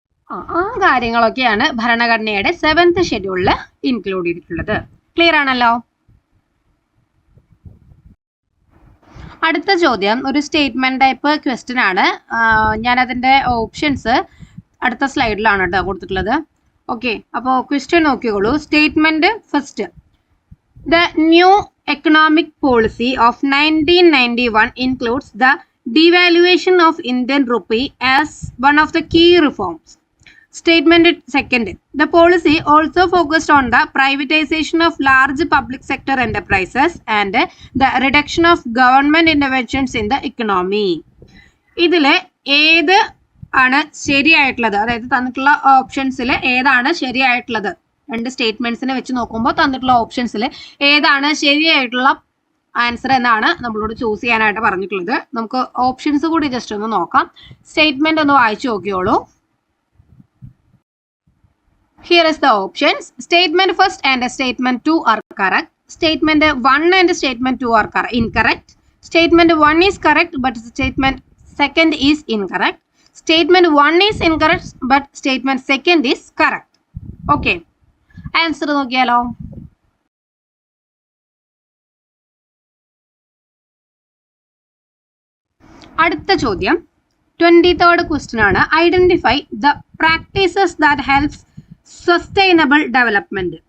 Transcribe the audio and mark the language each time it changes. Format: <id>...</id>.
<ml>ആ കാര്യങ്ങളൊക്കെയാണ് ഭരണഘടനയുടെ 7th ഷെഡ്യൂളിൽ ഇൻക്ലൂഡ് ചെയ്തിട്ടുള്ളത്. ക്ലിയർ ആണല്ലോ? അടുത്ത ചോദ്യം ഒരു സ്റ്റേറ്റ്മെന്റ് ടൈപ്പ് ക്വസ്റ്റ്യൻ ആണ്. ഞാൻ അതിന്റെ ഓപ്ഷൻസ് അടുത്ത സ്ലൈഡിലാണ് കേട്ടോ കൊടുത്തിട്ടുള്ളത്. ഓക്കെ, അപ്പോൾ ക്വസ്റ്റ്യൻ നോക്കിക്കോളൂ.</ml> <en>Statement first, the new economic policy of 1991 includes the devaluation of Indian rupee as one of the key reforms. Statement second, the policy also focused on the privatization of large public sector enterprises and the reduction of government interventions in the economy.</en> <ml>ഇതിലെ ഏത് ആണ് ശരിയായിട്ടുള്ളത്? അതായത് തന്നിട്ടുള്ള ഓപ്ഷൻസിൽ ഏതാണ് ശരിയായിട്ടുള്ളത്? രണ്ട് സ്റ്റേറ്റ്മെന്റ്സിനെ വെച്ച് നോക്കുമ്പോൾ തന്നിട്ടുള്ള ഓപ്ഷൻസിൽ ഏതാണ് ശരിയായിട്ടുള്ള ആൻസർ എന്നാണ് നമ്മളോട് ചൂസ് ചെയ്യാനായിട്ട് പറഞ്ഞിട്ടുള്ളത്. നമുക്ക് ഓപ്ഷൻസ് കൂടി ജസ്റ്റ് ഒന്ന് നോക്കാം. സ്റ്റേറ്റ്മെന്റ് ഒന്ന് വായിച്ചു നോക്കിയോളൂ.</ml> <en>Here is the options. Statement first and statement 2 are correct. Statement 1 and statement 2 are incorrect. Statement 1 is correct but statement second is incorrect. Statement 1 is incorrect but statement second is correct. Okay.</en> <ml>Answer നോക്കിയാലോ? അടുത്ത ചോദ്യം 23rd question ആണ്.</ml> <en>Identify the practices that helps sustainable development.</en>